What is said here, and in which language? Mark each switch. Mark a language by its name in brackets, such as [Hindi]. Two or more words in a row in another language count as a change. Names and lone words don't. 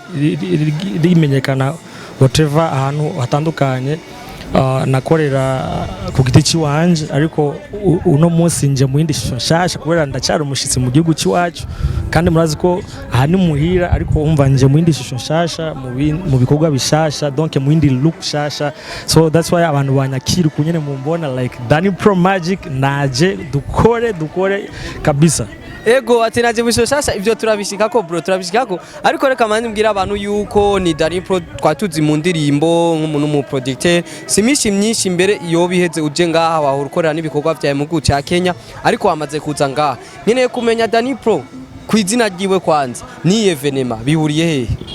[Rundi] rimenyekana whatever ahantu hatandukanye nakorera ku giti ciwanje ariko uno munsi nje mu yindi shashasha kubera ndacyari umushitsi mu gihugu ciwacu kandi murazi ko aha ni muhira ariko umva nje mu yindi shashasha mu bikorwa bishasha donc mu yindi look shasha [English] so that's why [Rundi] abantu banyakira kunyene mu mbona like Danny Pro Magic naje dukore kabisa. ego ati naje bushashasha ivyo turabishikako bro turabishikako ariko reka manje mbwira abantu yuko ni Dani Pro twatuzi mu ndirimbo nk'umuntu mu producteur simishi myinshi imbere iyo biheze uje ngaha wahora ukorera n'ibikorwa vyawe mu gihugu ca Kenya ariko wamaze kuza ngaha nkeneye kumenya Dani Pro kwizina ryiwe kwanza ni evenema bihuriye hehe